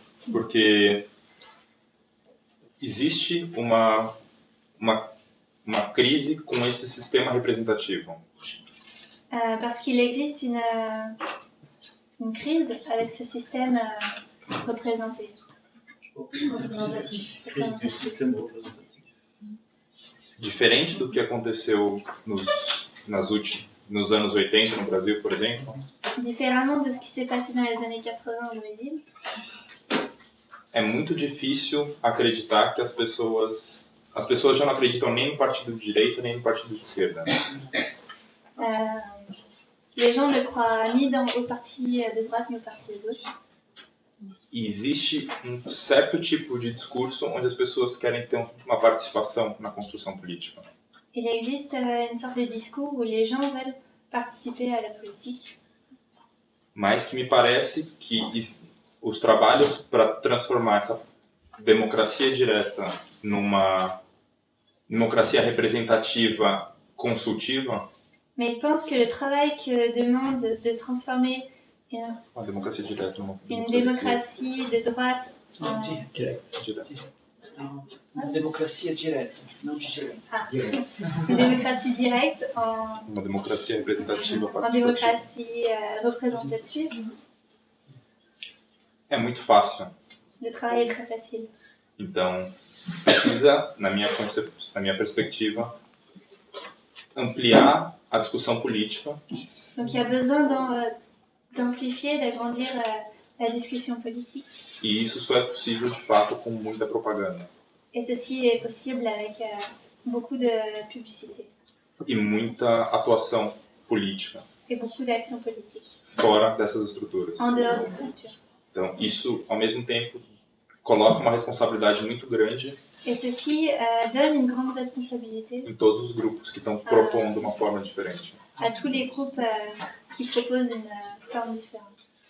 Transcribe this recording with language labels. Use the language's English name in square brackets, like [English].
[Portuguese] porque existe uma crise com esse sistema representativo. [French] Parce qu'il existe une crise avec ce système représenté. Crise du système représentatif. [Portuguese] Diferente do que aconteceu nos anos 80 no Brasil, por exemplo, [French] Différemment de ce qui s'est passé dans les années 80 au Brésil, [Portuguese] é muito difícil acreditar que as pessoas já não acreditam nem no partido de direita nem no partido de esquerda. [French] les gens ne croient ni au parti de droite ni au parti de gauche. [Portuguese] E existe um certo tipo de discurso onde as pessoas querem ter uma participação na construção política. [French] Il existe une sorte de discours où les gens veulent participer à la politique. [Portuguese] Mas que me parece que os trabalhos para transformar essa democracia direta numa democracia representativa consultiva, [French] Mais il pense que le travail que demande de transformer [Portuguese] uma democracia direta numa [French] une démocratie de droite en... [Portuguese] direta. Não, uma democracia direta, não de direita. [French] Une démocratie directe en [Portuguese] Uma democracia representativa participativa. [French] démocratie représentative, [Portuguese] É muito fácil. [French] le travail est très facile. [Portuguese] Então, precisa, na minha perspectiva, ampliar a discussão política [French] Donc il y a besoin d'amplifier, d'agrandir la discussion politique. [Portuguese] e isso só é possível, de fato, com muita propaganda [French] Et ceci est possible avec beaucoup de publicité [Portuguese] e muita atuação política [French] et beaucoup d'actions politiques [Portuguese] fora dessas estruturas. [French] en dehors des structures. [Portuguese] Então, isso, ao mesmo tempo, coloca uma responsabilidade muito grande [French] Et ceci donne une grande responsabilité [Portuguese] em todos os grupos que estão propondo uma forma diferente. [French] à tous les groupes qui proposent une forme différente.